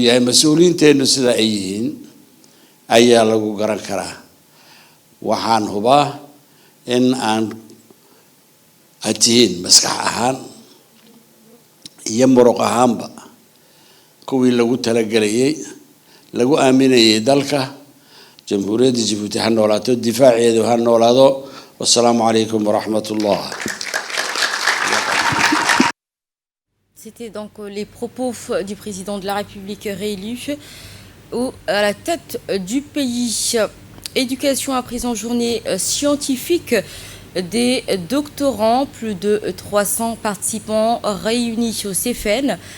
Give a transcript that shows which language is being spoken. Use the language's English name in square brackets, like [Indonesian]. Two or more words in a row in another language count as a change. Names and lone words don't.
[Somali] yahay mas-uuliyiinteennu sida ay yihiin ayaa lagu garan karaa waxaan hubaa in aan aad tihiin maskax ahaan iyo muruq ahaanba kuwii lagu talagelayay lagu aaminayay dalka jamhuuriyadda Djibouti ha noolaato difaaceedu ha noolaado [Arabic] والسلام عليكم ورحمة الله. [French] C'était donc les propos du président de la République réélu à la tête du pays. Éducation à présent journée scientifique des doctorants, plus de 300 participants réunis au CFN.